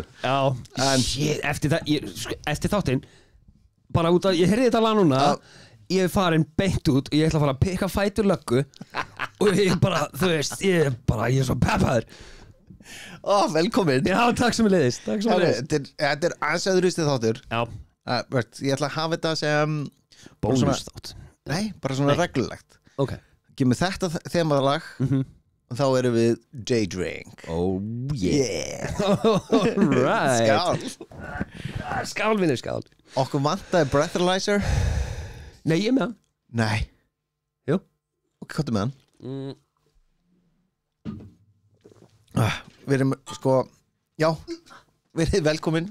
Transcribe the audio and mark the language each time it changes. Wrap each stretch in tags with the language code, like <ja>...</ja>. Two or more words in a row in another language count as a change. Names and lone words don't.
<is>Já, shit, eftir þáttinn bara út að, ég heyrði þetta lag núna ég er farin beint út og ég ætla að fara að pikka fætur löggu og ég bara, þú veist, ég er svo peppaður. Velkomin. Já, takk sem ég leiðist. Þetta er aðeins öðruvísi þáttur. Já. Ég ætla að hafa þetta sem bónusþátt. Nei, bara svona reglulegt. Ok. Gef mér þetta þemalag og þá erum við J-Drink.</is> <en>Oh yeah. All right.</en> <is>Skál. Skál, vinnur, skál. Okkur vantaði breathalyzer. Nei, ég er með hann. Nei. Jú. Ok, hvað er með hann? Við erum sko, já, við erum velkomin.</is>